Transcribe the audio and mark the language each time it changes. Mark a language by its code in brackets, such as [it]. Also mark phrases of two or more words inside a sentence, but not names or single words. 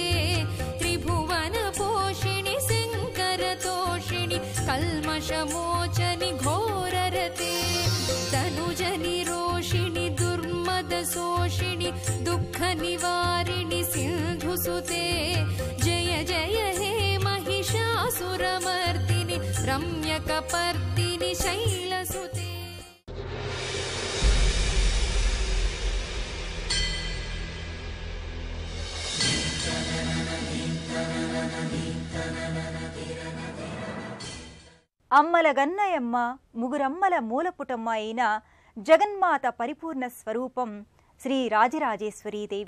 [sa] त्रिभुवनपोषिणि शङ्करतोषिणि कल्मषमोचनि घोररते तनुजनि रोषिणि दुर्मदशोषिणि दुःखनिवारिणि सिन्धुसुते जय जय हे महिषासुरमर्दिनि रम्यकपर्दिनि शैलसुते. [te] అమ్మల గన్నయమ్మ ముగురమ్మల మూలపుటమ్మ అయిన జగన్మాత పరిపూర్ణ స్వరూపం శ్రీ రాజరాజేశ్వరీదేవి.